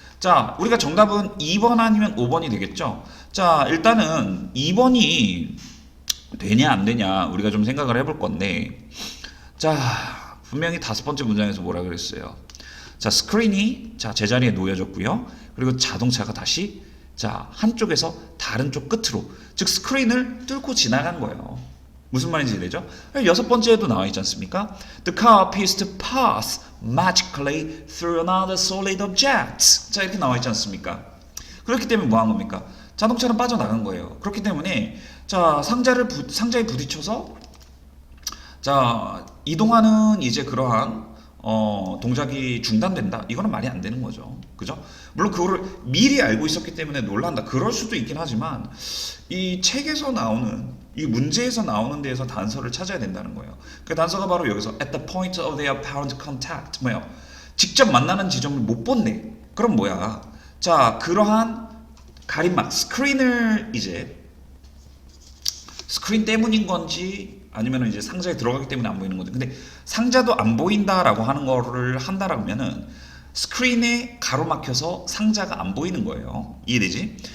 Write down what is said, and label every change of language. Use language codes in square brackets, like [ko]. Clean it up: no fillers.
[ko] 자, 우리가 정답은 2번 아니면 5번이 되겠죠. 자, 일단은 2번이 되냐 안 되냐 우리가 좀 생각을 해볼 건데, 자, 분명히 5번째 문장에서 뭐라 그랬어요. 자, 스크린이 자 제자리에 놓여졌고요. 그리고 자동차가 다시 자 한쪽에서 다른 쪽 끝으로, 즉 스크린을 뚫고 지나간 거예요. 무슨 말인지 이해되죠? 6번째에도 나와 있지 않습니까? [en] The car appears to pass magically through another solid object. [ko] 자, 이렇게 나와 있지 않습니까? 그렇기 때문에 뭐 한 겁니까? 자동차는 빠져나간 거예요. 그렇기 때문에 자 상자에 부딪혀서 자 이동하는 이제 그러한 동작이 중단된다. 이거는 말이 안 되는 거죠. 그죠? 물론 그거를 미리 알고 있었기 때문에 놀란다. 그럴 수도 있긴 하지만 이 책에서 나오는 이 문제에서 나오는 데에서 단서를 찾아야 된다는 거예요. 그 단서가 바로 여기서 [en] at the point of their apparent contact [ko] 뭐예요? 직접 만나는 지점을 못 본네. 그럼 뭐야? 자, 그러한 가림막 스크린을 이제 스크린 때문인 건지 아니면 이제 상자에 들어가기 때문에 안 보이는 건지. 근데 상자도 안 보인다라고 하는 거를 한다라면은 스크린에 가로막혀서 상자가 안 보이는 거예요. 이해되지?